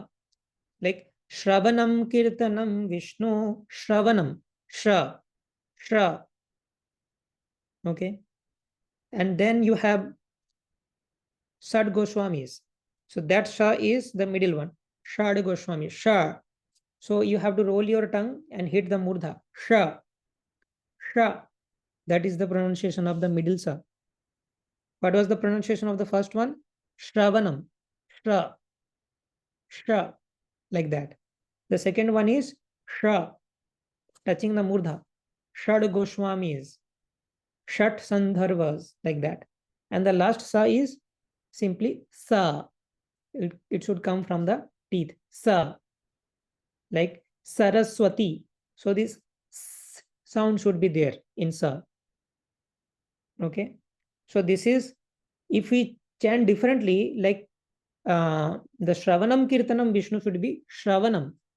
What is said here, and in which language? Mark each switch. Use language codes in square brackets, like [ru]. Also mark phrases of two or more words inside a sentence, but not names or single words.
[sa] Like श्रवणं कीर्तनं विष्णु श्रवणं. Shra. Shra. [en] Okay. And then you have Sad Goswamis. So that Sha is the middle one. Shad Goswami. Sha. So you have to roll your tongue and hit the murdha. Sha. Sha. That is the pronunciation of the middle Sa. What was the pronunciation of the first one? [sa] श्रवणं. श्र. श्र. [en] Like that. The second one is Shra. Touching the murdha. Shad Goswamis. Shat Sandharvas. Like that. And the last Sa is simply Sa. It should come from the teeth. Sa. Like Saraswati. So this sound should be there in Sa. Okay. So this is, if we chant differently, like the [sa] श्रवणं कीर्तनं विष्णु [en] should be Shravanam.